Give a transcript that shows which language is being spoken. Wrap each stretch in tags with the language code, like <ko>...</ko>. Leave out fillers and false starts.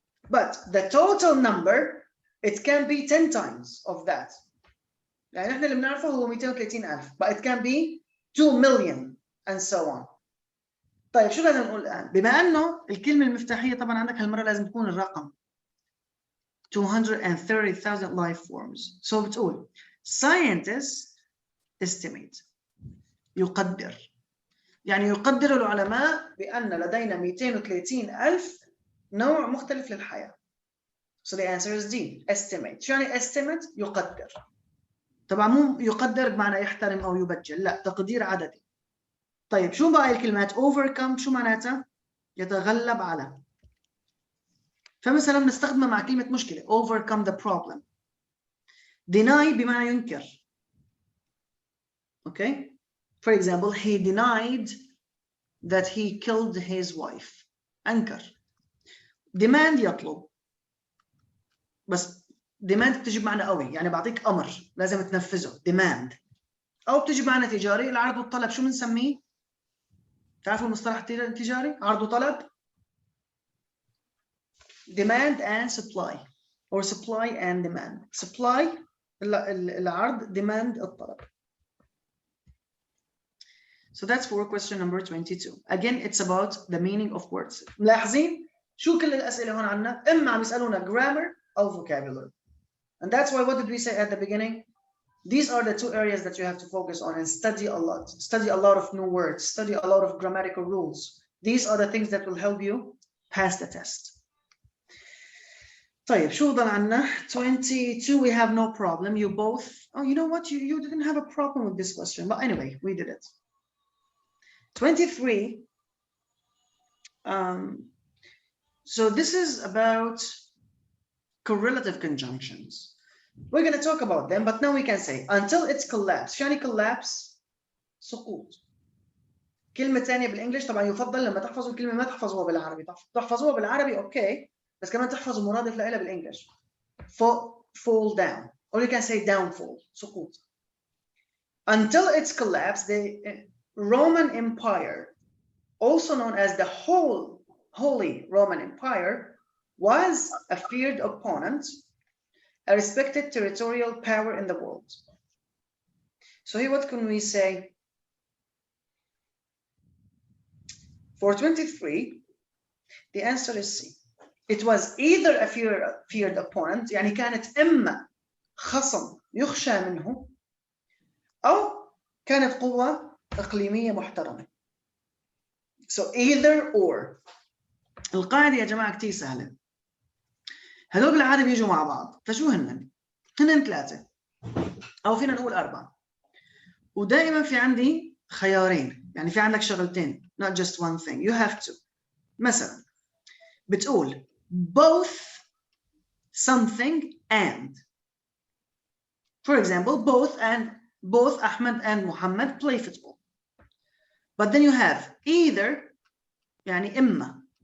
<en>But the total number, it can be 10 times of that.</en> <ar>يعني احنا اللي بنعرفه هو</ar> <en>230,000, but it can be 2 million and so on.</en> <ar>طيب شو لازم نقول الآن؟ بما أنه الكلمة المفتاحية طبعا عندك هالمرة لازم تكون الرقم 230,000 life forms. So بتقول</ar> <en>scientists estimate</en> <ar>يقدر، يعني يقدر العلماء بأن لدينا 230,000 نوع مختلف للحياة.</ar> <en>So the answer is D, estimate.</en> <ar>شو يعني estimate؟ يقدر. طبعا مو يقدر بمعنى يحترم أو يبجل، لا، تقدير عددي. طيب شو بقى الكلمات؟ overcome شو معناتها؟ يتغلب على. فمثلا بنستخدمها مع كلمة مشكلة</ar> <en>overcome the problem.</en> <ar>deny بمعنى ينكر.</ar> <en>Okay? For example, he denied that he killed his wife.</en> <ar>أنكر. demand يطلب. بس demand بتجي بمعنى قوي، يعني بعطيك أمر لازم تنفذه demand. أو بتجي بمعنى تجاري، العرض والطلب شو بنسميه؟ تعرفوا المصطلح التجاري؟ عرض وطلب.</ar> <en>demand and supply or supply and demand.</en> <ar>supply العرض، demand الطلب.</ar> <en>So that's for question number 22. Again, it's about the meaning of words.</en> <ar>ملاحظين شو كل الأسئلة هون عنا؟ إما عم يسألونا grammar أو vocabulary.</ar> <en>And that's why what did we say at the beginning? These are the two areas that you have to focus on and study a lot. Study a lot of new words. Study a lot of grammatical rules. These are the things that will help you pass the test.</en> <ar>طيب شو ضل عنا؟ 22</ar> <en>we have no problem. You both, oh, you know what? You didn't have a problem with this question. But anyway, we did it. 23. So this is about correlative conjunctions. We're going to talk about them, but now we can say until it's collapse.</en> <ar>شو يعني collapse؟ سقوط. كلمة ثانية بالإنجليش طبعا يفضل لما تحفظوا الكلمة ما تحفظوها بالعربي. تحفظوها بالعربي أوكي، بس كمان تحفظوا مرادف لها بالإنجليش.</ar> <en>Fall down, or you can say downfall.</en> <ar>سقوط.</ar> <en>Until its collapse, the Roman Empire, also known as the Holy Roman Empire, was a feared opponent, a respected territorial power in the world. So here what can we say? For 23, the answer is C. It was either a feared opponent,</en> <ar>يعني كانت إما خصم يخشى منه، أو كانت قوة إقليمية محترمة.</ar> <en>So either or.</en> <ar>القاعدة يا جماعة كتير سهلة. هذول بالعادة بيجوا مع بعض، فشو هن؟ هن 3 أو فينا نقول 4. ودائما في عندي خيارين، يعني في عندك شغلتين,</ar> <en>not just one thing. You have to.</en> <ar>مثلا بتقول</ar> <en>both something and. For example, both Ahmed and Muhammad play football. But then you have either,</en> <ar>يعني إما.</ar>